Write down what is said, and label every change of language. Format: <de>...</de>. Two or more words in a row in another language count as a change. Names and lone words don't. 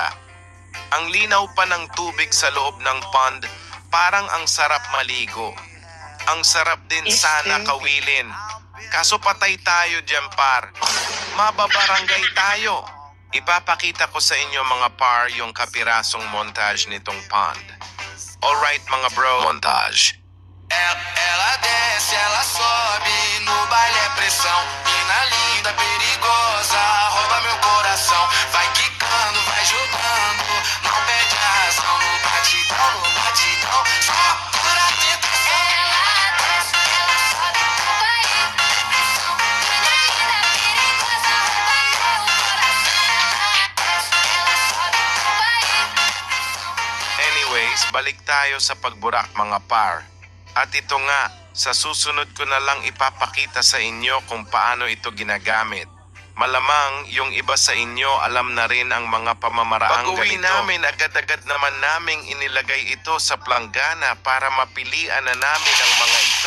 <tl>Ang linaw pa ng tubig sa loob ng pond, parang ang sarap maligo. Ang sarap din sana kawilin. Kaso patay tayo dyan par. Mababarangay tayo. Ipapakita ko sa inyo mga par yung kapirasong montage nitong pond. Alright mga bro, montage.</tl> <pt>Ela desce, ela sobe, no baile é pressão. Mina linda, perigosa, rouba meu coração. Vai quicando, vai jogando, não perde a razão. No batidão, só por a tentação. Ela desce, ela sobe, no baile é pressão. Mina linda, perigosa, rouba meu coração. Ela desce, ela sobe, no baile é pressão.</pt> <tl>Anyways, balik tayo sa pagburak mga par. At ito nga, sa susunod ko na lang ipapakita sa inyo kung paano ito ginagamit. Malamang yung iba sa inyo alam na rin ang mga pamamaraang ganito. Pag-uwi namin, agad-agad naman naming inilagay ito sa planggana para mapilian na namin ang mga ito.</tl>